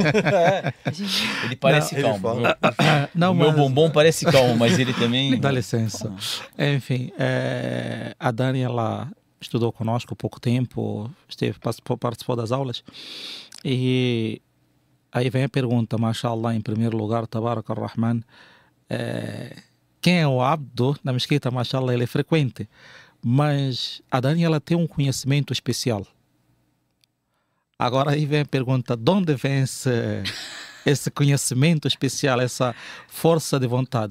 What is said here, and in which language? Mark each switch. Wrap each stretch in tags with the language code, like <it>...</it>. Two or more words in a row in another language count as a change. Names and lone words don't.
<pt>Ele parece calmo. Não, o meu bombom parece calmo, mas ele também... Dá licença. Enfim, a Dani, ela estudou conosco há pouco tempo, participou das aulas. E aí vem a pergunta, mashallah, em primeiro lugar,</pt> <ar>تبارك الرحمن,</ar> <pt>quem é o Abdo na mesquita, mashallah, ele é frequente. Mas a Dani, ela tem um conhecimento especial. Agora aí vem a pergunta, de onde vem esse conhecimento especial, essa força de vontade?</pt>